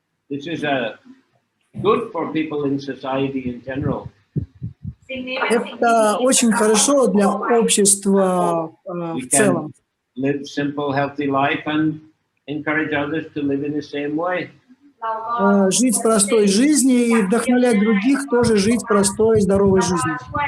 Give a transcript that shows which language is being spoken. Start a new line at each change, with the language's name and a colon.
English: This is good for people in society in general.
Russian: Это очень хорошо для общества
English: We
Russian: в целом.
English: can live simple, healthy life and encourage others to live in the same way.
Russian: Жить простой жизнью и вдохновлять других тоже жить простой, здоровой жизнью.